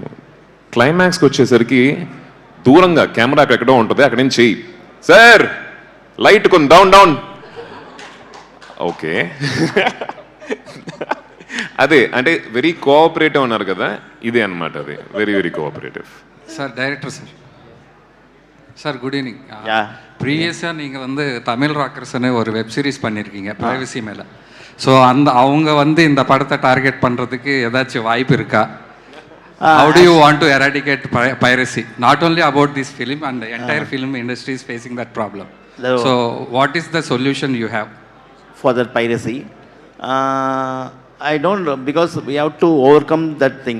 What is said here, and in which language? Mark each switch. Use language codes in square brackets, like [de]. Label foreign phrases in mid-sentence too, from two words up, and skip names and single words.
[te] క్లైమాక్స్కి వచ్చేసరికి దూరంగా కెమెరా ఎక్కడో ఉంటుంది, అక్కడి నుంచి చెయ్యి [en] sir light [te] కొన్ని [en] down okay. [te] అదే అంటే [en] very cooperative [te] అన్నారు కదా, ఇదే అనమాట. అది [en] very cooperative. sir director sir, sir good evening. Yeah. [ta] ப்ரீவியஸாக நீங்கள் வந்து தமிழ் ராக்கர்ஸ்னு ஒரு [en] web series [ta] பண்ணியிருக்கீங்க ப்ரைவசி மேலே. ஸோ அவங்க வந்து இந்த படத்தை டார்கெட் பண்ணுறதுக்கு ஏதாச்சும் வாய்ப்பு இருக்கா? [en] how do you want to eradicate piracy? not only about this film and entire film industry is facing that problem. so what is the solution you have For that piracy, I don't know, because we have to overcome that thing.